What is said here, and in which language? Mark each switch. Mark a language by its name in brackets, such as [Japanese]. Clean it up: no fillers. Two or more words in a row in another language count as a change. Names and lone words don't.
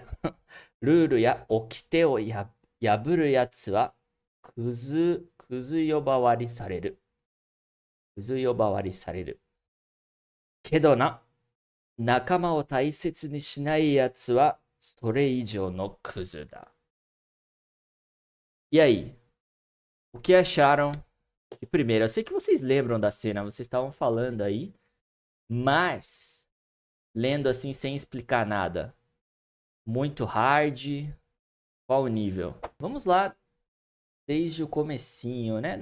[Japanese] ルールや掟を破るやつはくず呼ばわりされる。くず呼ばわりされる。けどな、仲間を大切にしないやつはそれ以上のクズだ。 [Portuguese] E aí? O que acharam? E primeiro, eu sei que vocês lembram da cena, vocês estavam falando aí, mas lendo assim sem explicar nada. Muito hard. Qual o nível? Vamos lá desde o comecinho, né?